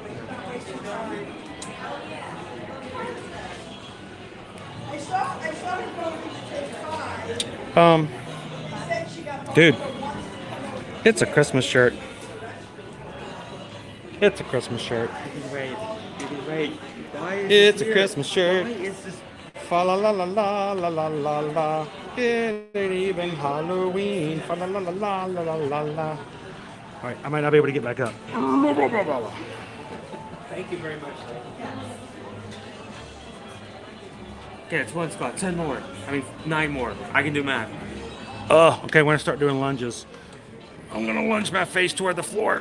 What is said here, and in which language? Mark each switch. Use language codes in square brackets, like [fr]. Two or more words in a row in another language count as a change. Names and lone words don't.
[en] Dude, it's a Christmas shirt. It's a Christmas shirt. Wait. Why is It's this a Christmas shirt. Why is this? Fa la la la la la la la la. It ain't even Halloween. Fa la la la la la la la la. All right, I might not be able to get back up. Thank you very much. Okay, it's one spot. 10 more. 9 more. I can do math. Oh, okay. When I start doing lunges, I'm gonna lunge my face toward the floor.